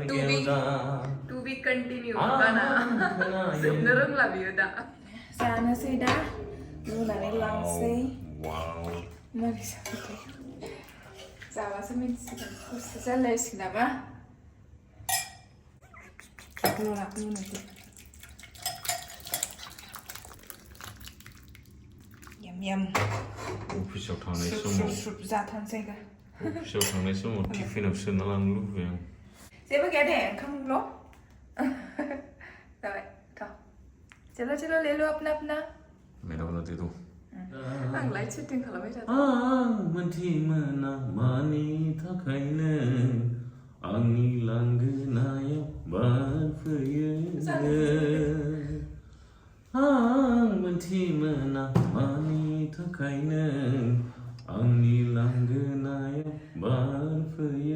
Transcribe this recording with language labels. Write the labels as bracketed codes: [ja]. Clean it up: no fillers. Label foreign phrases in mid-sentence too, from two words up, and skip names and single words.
[en] to be continue [brx] गाना जोबनो रोंला बियो दा जानोसै दा रुनानै लांसै मारै जाबाय जाबासो मिन्थिसिगोन खस्थ' जालायसिगोन नामा रुनोसै यम अफिसाव थांनाय समाव जाथारनोसै अफिसाव थांनाय समाव टिफिनाव सोना लांनो लुबैयो आं जेबो गैया दे ओंखामल' जाबाय [hi] चलो चलो ले लो अपना अपना मेरा वाला दे दो [brx] आं लाइट सेटिं खालामबाय थादों आं मोनथि मोना मानि थाखायनो आंनि लांगोनायाव बारफैयो आं मोनथि मोना मानि थाखायनो आंनि लांगोनायाव बारफैयो